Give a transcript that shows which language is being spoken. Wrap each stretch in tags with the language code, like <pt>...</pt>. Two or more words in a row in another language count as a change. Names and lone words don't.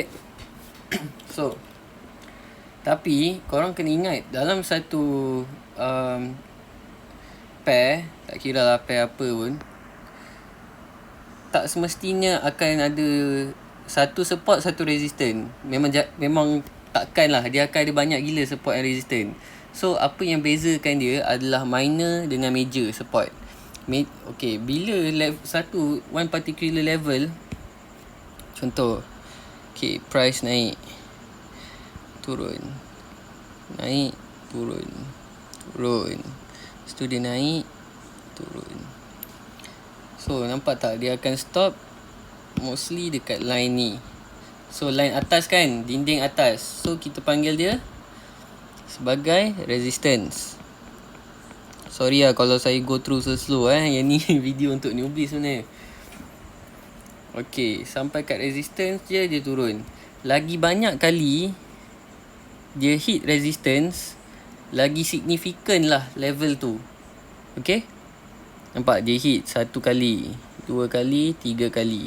<ms>So, tapi korang kena ingat, dalam satu pair, tak kira lah pair apa pun, tak semestinya akan ada satu support, satu resistance. Memang takkan lah, dia akan ada banyak gila</ms> <en>support and resistance.</en> <ms>So apa yang bezakan dia adalah minor dengan</ms> <en>major support.</en> <ms>Okay, bila</ms> <en>one particular level,</en> <ms>contoh, okay, price naik, turun, naik, turun, turun. Lepas tu dia naik, turun. So nampak tak, dia akan</ms> <en>stop mostly</en> <ms>dekat line ni. So line atas kan, dinding atas. So kita panggil dia sebagai resistance. Sorry lah kalau saya</ms> <en>go through slow</en> <ms>Yang ni video untuk newbie sebenarnya. Okay, sampai kat resistance je dia turun. Lagi banyak kali dia</ms> <en>hit resistance,</en> <ms>lagi signifikan lah level tu. Okay, nampak dia hit 1 kali, 2 kali, 3 kali.</ms>